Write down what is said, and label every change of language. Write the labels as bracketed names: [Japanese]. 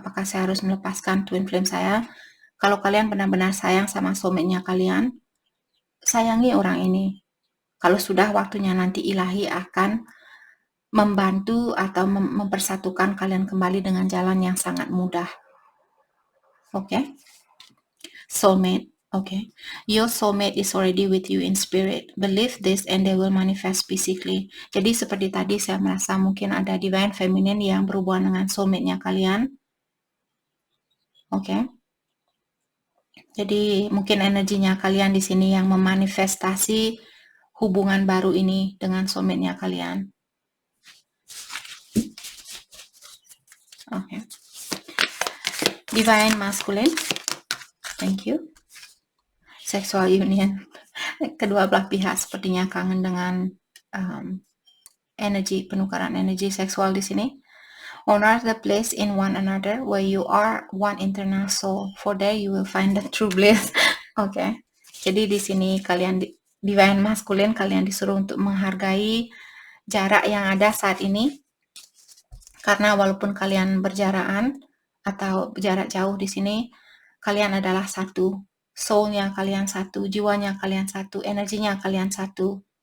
[Indonesian] Apakah saya harus melepaskan twin flame saya? Kalau kalian benar-benar sayang sama soulmate-nya kalian, sayangi orang ini. Kalau sudah waktunya nanti ilahi akan membantu atau mempersatukan kalian kembali dengan jalan yang sangat mudah. Oke? Soulmate. [English] Okay, your soulmate is already with you in spirit. Believe this and they will manifest physically. [Indonesian] Jadi seperti tadi saya merasa mungkin ada divine feminine yang berhubungan dengan soulmate-nya kalian. Okay. Jadi mungkin energinya kalian di sini yang memanifestasi hubungan baru ini dengan soulmate-nya kalian. [English] Okay. Divine masculine. Thank you. Sexual union. [Indonesian] Kedua belah pihak sepertinya kangen dengan penukaran energi seksual di sini. [English] Honor the place in one another where you are one internal soul. For there you will find the true bliss. Oke. [Indonesian] Jadi di sini kalian divine masculine kalian disuruh untuk menghargai jarak yang ada saat ini. Karena walaupun kalian berjarakan atau jarak jauh di sini, kalian adalah satu, soul-nya kalian satu, jiwanya kalian satu, energinya kalian satu.